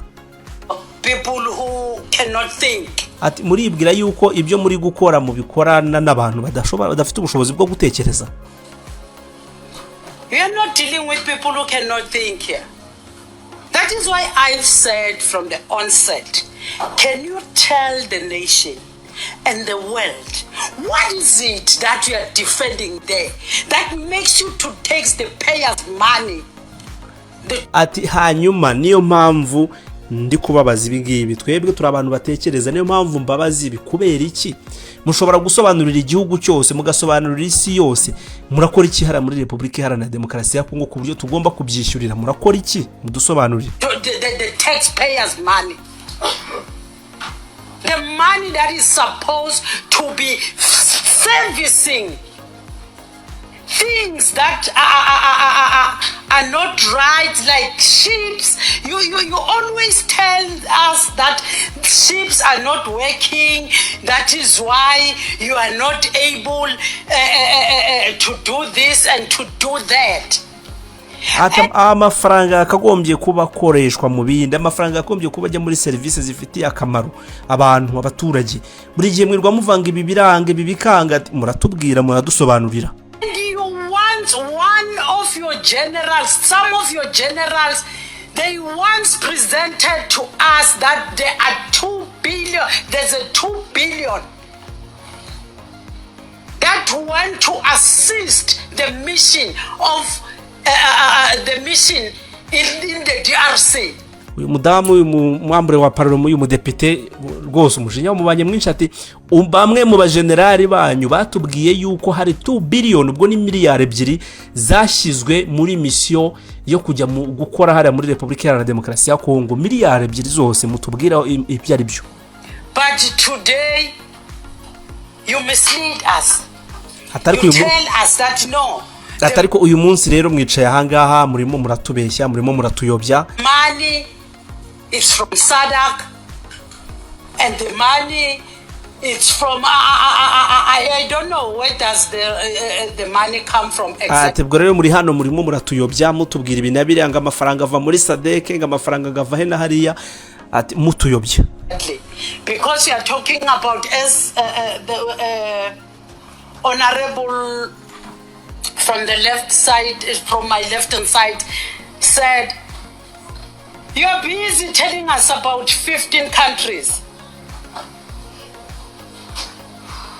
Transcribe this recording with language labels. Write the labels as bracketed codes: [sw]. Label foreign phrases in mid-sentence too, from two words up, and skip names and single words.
[en] People who cannot think. [rw] Ati muribwira yuko ibyo muri gukora mubikorana n'abantu badafite ubushobozi bwo gutekereza. [en] We are not dealing with people who cannot think here. That is why I've said from the onset, can you tell the nation and the world what is it that you are defending there that makes you to take the payers' money? [rw] Ati hanyuma niyo mpamvu ndi kubabaza ibingibi, twebwe turi abantu batekereza, niyo mpamvu mbabazi ibi kubera iki mushobora gusobanurira igihugu cyose, mugasobanurira isi yose, murakora iki hara muri Repubulika Iharanira Demokarasi ya Kongo ku buryo tugomba kubyishyurira? Murakora iki? Mudusobanurire. [en] The taxpayers' money, the money that is supposed to be servicing things that are not right, like ships. You always tell us that ships are not working. That is why you are not able to do this and to do that. [rw] Amafaranga akagombye kuba akoreshwa mu bindi, amafaranga akagombye kuba ajya muri serivisi zifitiye akamaro abantu, abaturage. Buri gihe mwirwa muvanga ibi biranga ibi bikanga, muratubwira muradusobanurira. [en] One of your generals, some of your generals, they once presented to us that there are 2 billion, there's a 2 billion that went to assist the mission of the mission in the DRC. [rw] Uyu mudamu uyu mwambure wa parlement uyu mudepite rwose umujinya umubanye mwinshi ati bamwe mu bagenerali banyu batubwiye yuko hari 2 billion, ubwo ni miliyari 2 zashyizwe muri mission yo kujya mu gukora hariya muri Repubulika Iharanira Demokarasi ya Kongo, miliyari 2 zose mutubwira ibyo ari byo. [en] But today you mislead us. You tell us that no. [rw] Atariko uyu munsi rero mwicaye ahangaha murimo muratubeshya, murimo muratuyobya. [en] Money is from SADC and the money it's from I don't know where does the money come from exactly. [rw] Atebwo rero muri hano murimo muratuyobya mutubwira ibinabire ngo amafaranga ava muri SADC, ngo amafaranga gava he na hariya, ati mutuyobya. [en] Because you are talking about as the honorable from the left side, from my left hand side, said, you are busy telling us about 15 countries.